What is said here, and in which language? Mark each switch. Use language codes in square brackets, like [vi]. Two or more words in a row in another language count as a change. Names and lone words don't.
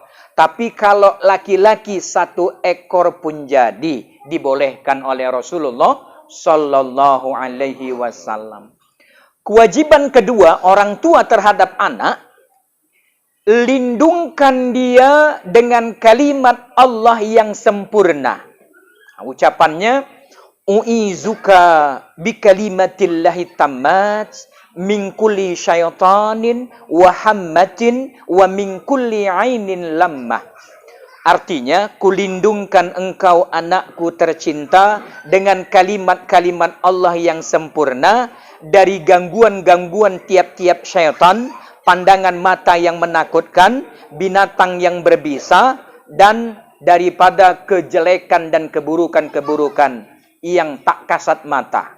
[id] Tapi kalau laki-laki 1 ekor pun jadi, dibolehkan oleh Rasulullah [ar] صلى الله عليه وسلم. [id] Kewajiban kedua orang tua terhadap anak, lindungkan dia dengan kalimat Allah yang sempurna. Ucapannya, [ar] أعيذك بكلمات الله التامة من كل شيطان وهامة ومن كل عين لامة. [id] Artinya, kulindungkan engkau anakku tercinta dengan kalimat-kalimat Allah yang sempurna dari gangguan-gangguan tiap-tiap syaitan, pandangan mata yang menakutkan, binatang yang berbisa, dan daripada kejelekan dan keburukan-keburukan yang tak kasat mata.